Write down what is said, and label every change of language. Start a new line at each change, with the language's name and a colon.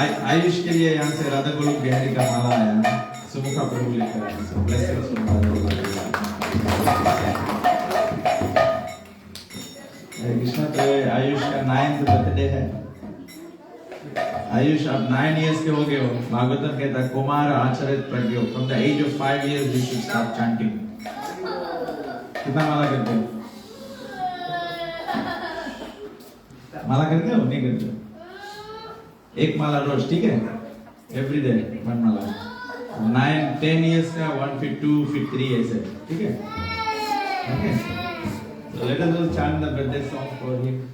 Hindi: आयुष के लिए यहाँ से राधा गोलोक बिहारी का माला आया, सुमुखा प्रभु लेकर आया। हरे कृष्णा। तो आयुष का 9th बर्थडे है। आयुष अब 9 years के हो गए हो। भागवतम कहता है Kumar आचरित प्रज्ञो,
English: from the age of 5 years you should start chanting।
Hindi: कितना माला करते हो? माला करते हो? नहीं करते हो? एक माला रोज, ठीक है?
English: Every day one माला।
Hindi: 9-10 years का 1 feet 2 feet 3 ऐसे, ठीक है?
English: Okay. So let us all chant the birthday song for him.